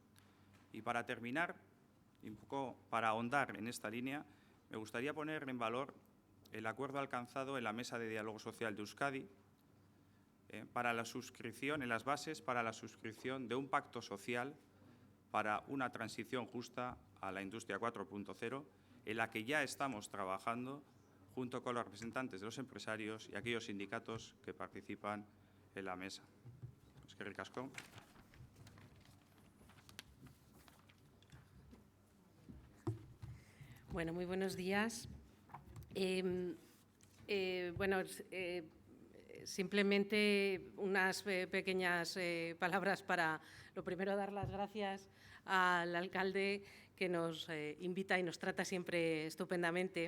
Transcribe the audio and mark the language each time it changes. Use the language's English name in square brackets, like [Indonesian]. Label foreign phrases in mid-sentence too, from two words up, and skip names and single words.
[Spanish] Y para terminar, y un poco para ahondar en esta línea, me gustaría poner en valor el acuerdo alcanzado en la Mesa de Diálogo Social de Euskadi para la suscripción, en las bases para la suscripción de un pacto social para una transición justa a la industria 4.0, en la que ya estamos trabajando junto con los representantes de los empresarios y aquellos sindicatos que participan en la mesa. [Basque] Eskerrik asko. [Spanish] Bueno, muy buenos días. Simplemente unas pequeñas palabras para, lo primero, dar las gracias al alcalde que nos invita y nos trata siempre estupendamente.